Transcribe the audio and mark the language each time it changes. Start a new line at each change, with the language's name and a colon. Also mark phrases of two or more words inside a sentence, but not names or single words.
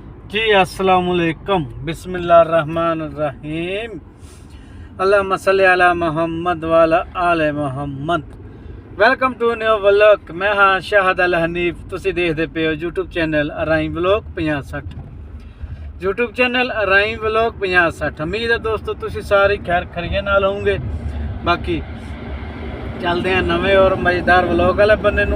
Arabic: जी السلام عليكم بسم الله الرحمن الرحيم اللهم صل على محمد وعلى آل محمد.
English: welcome to new vlog.
Punjabi: ਮੈਂ ਹਾਂ ਸ਼ਾਹਦ ਅਲ ਹਨੀਫ। ਤੁਸੀਂ ਦੇਖਦੇ ਪਏ ਹੋ YouTube ਚੈਨਲ ਅਰਾਈ ਵਲੌਗ 5060। YouTube ਚੈਨਲ ਅਰਾਈ ਵਲੌਗ 5060। ਉਮੀਦ ਹੈ ਦੋਸਤੋ ਤੁਸੀਂ ਸਾਰੇ ਖੈਰ ਖਰੀਏ ਨਾਲ ਹੋਵੋਗੇ। ਬਾਕੀ ਚੱਲਦੇ ਆ ਨਵੇਂ ਔਰ ਮਜ਼ੇਦਾਰ ਵਲੌਗ ਵਾਲੇ ਬੰਨੇ ਨੂੰ।